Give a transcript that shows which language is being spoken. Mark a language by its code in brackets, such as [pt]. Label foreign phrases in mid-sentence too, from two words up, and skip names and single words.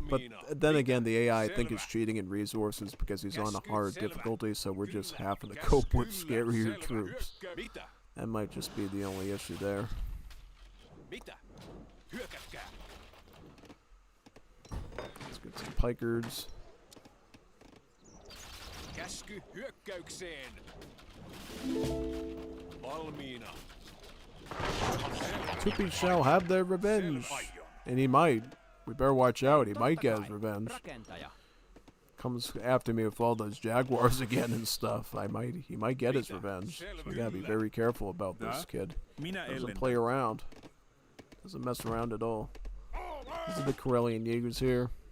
[en] But then again, the AI I think is cheating in resources because he's on a hard difficulty, so we're just having to cope with scarier troops. That might just be the only issue there. Let's get some pikers. [fi] Käsky hyökkäykseen. Valmiina. [en] Tupi shall have their revenge. And he might. We better watch out. He might get his revenge. Comes after me with all those jaguars again and stuff. He might get his revenge. So we gotta be very careful about this kid. Doesn't play around. Doesn't mess around at all. These are the Karelian Jaegers here.